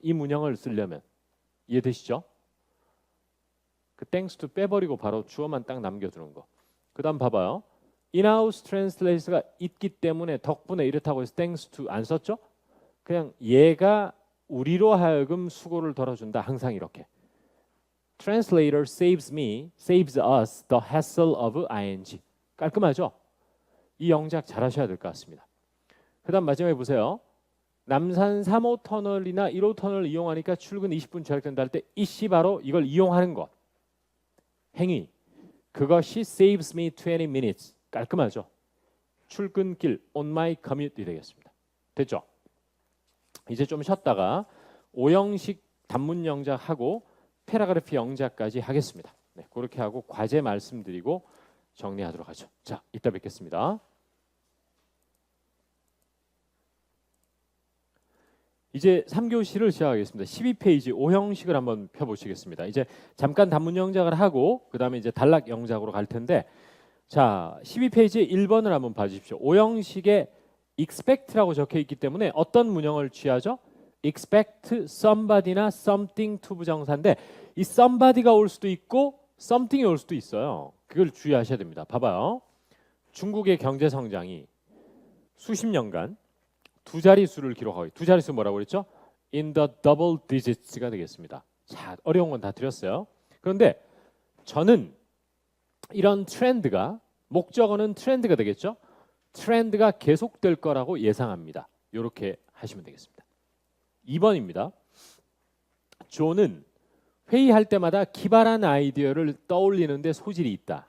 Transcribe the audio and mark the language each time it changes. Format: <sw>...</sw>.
<ko>이 문형을 쓰려면. 이해되시죠? 그</ko> <en>thanks to</en> <ko>빼버리고 바로 주어만 딱 남겨두는 거. 그 다음 봐봐요.</ko> <en>in-house translate</en> <ko>가 있기 때문에 덕분에 이렇다고 해서</ko> <en>thanks to</en> <ko>안 썼죠? 그냥 얘가 우리로 하여금 수고를 덜어준다. 항상 이렇게.</ko> <en>Translator saves me, saves us the hassle of ing.</en> <ko>깔끔하죠? 이 영작 잘 하셔야 될 것 같습니다. 그 다음 마지막에 보세요. 남산 3호 터널이나 1호 터널을 이용하니까 출근 20분 절약된다 할 때 이씨 바로 이걸 이용하는 것. 행위. 그것이</ko> <en>saves me 20 minutes.</en> <ko>깔끔하죠? 출근길</ko> <en>on my commute</en> <ko>이 되겠습니다. 됐죠? 이제 좀 쉬었다가 5형식 단문 영작하고 패러그래프 영작까지 하겠습니다. 네, 그렇게 하고 과제 말씀드리고 정리하도록 하죠. 자, 이따 뵙겠습니다. 이제 3교시를 시작하겠습니다. 12페이지 5형식을 한번 펴보시겠습니다. 이제 잠깐 단문 영작을 하고 그 다음에 이제 단락 영작으로 갈 텐데 자, 12페이지 1번을 한번 봐주십시오. 5형식에 expect라고 적혀 있기 때문에 어떤 문형을 취하죠? expect somebody나 something to 부정사인데 이 somebody가 올 수도 있고 something이 올 수도 있어요. 그걸 주의하셔야 됩니다. 봐봐요. 중국의 경제 성장이 수십 년간 두 자릿수를 기록하고 두 자릿수 뭐라고 그랬죠?</ko> <en>in the double digits가 되겠습니다.</en> <ko>자, 어려운 건 다 드렸어요. 그런데 저는 이런 트렌드가 목적어는 트렌드가 되겠죠? 트렌드가 계속될 거라고 예상합니다. 이렇게 하시면 되겠습니다. 2번입니다. 존은 회의할 때마다 기발한 아이디어를 떠올리는데 소질이 있다.</ko>